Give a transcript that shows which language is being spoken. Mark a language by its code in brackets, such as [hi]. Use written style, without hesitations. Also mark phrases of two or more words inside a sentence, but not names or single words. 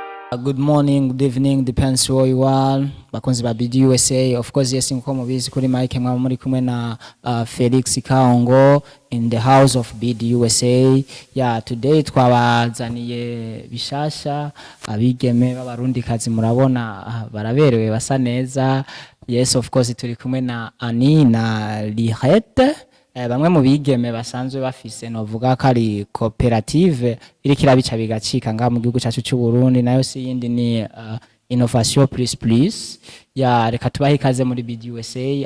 [en] Good morning, good evening, depends where you are. [rn] Bakoze ba BDUSA, [en] of course, yes, [rn] nko mubizi kuri Mike mwa muri kumwe na Felix Kaongo [en] in the house of [rn] BDUSA. [en] Yeah, today [rn] twabazaniye bishasha abigeme b'abarundikazi murabona baraberewe basa neza. [en] Yes, of course, [rn] turi kumwe na Ani na Lirette. Bamwe mu bigeme basanzwe bafise novuga ko ari coopérative iri kirabica bigacika nga mu gihugu cyacu cy'u Burundi, nayo si yindi ni Innovation Plus Plus. Ya reka tubahe ikaze muri BDUSA.